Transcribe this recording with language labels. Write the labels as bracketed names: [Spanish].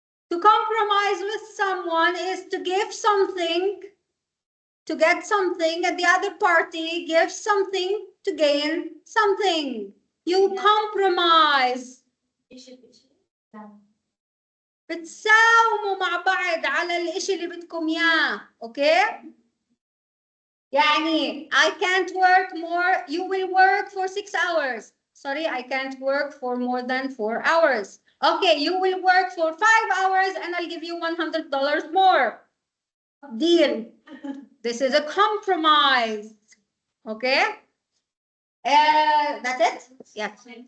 [English] To compromise with someone is to give something, to get something, and the other party gives something to gain something. You compromise. [Arabic] بتساوموا مع بعض على الاشي اللي بدكم اياه، اوكي؟ يعني [English] I can't work more, you will work for 6 hours. Sorry, I can't work for more than 4 hours. Okay, you will work for 5 hours and I'll give you $100 more. Deal. This is a compromise. Okay? That's it? Yes.